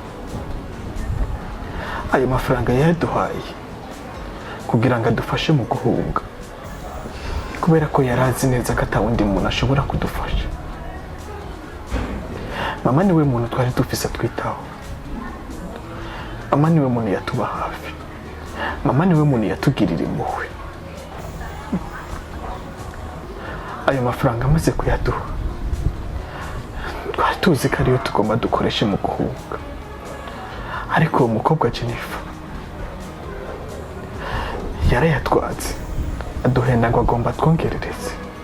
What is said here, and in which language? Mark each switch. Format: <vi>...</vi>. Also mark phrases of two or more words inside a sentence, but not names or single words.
<rn>Ayo mafaranga yaduhaye kugira ngo adufashe mu guhunga, kubera ko yarazi neza ko atawundi muntu ashobora kudufasha. Mama niwe muntu twari dufise twitaho. Mama niwe muntu yatuba hafi. Mama niwe muntu yatugirira impuhwe. Ayo mafaranga amaze kuyaduha, twari tuzi ko ariyo tugomba dukoreshe mu guhunga. Ariko uwo mukobwa Jennifer yarayatwatse, aduhenda ngo agomba twongerereze.</rn>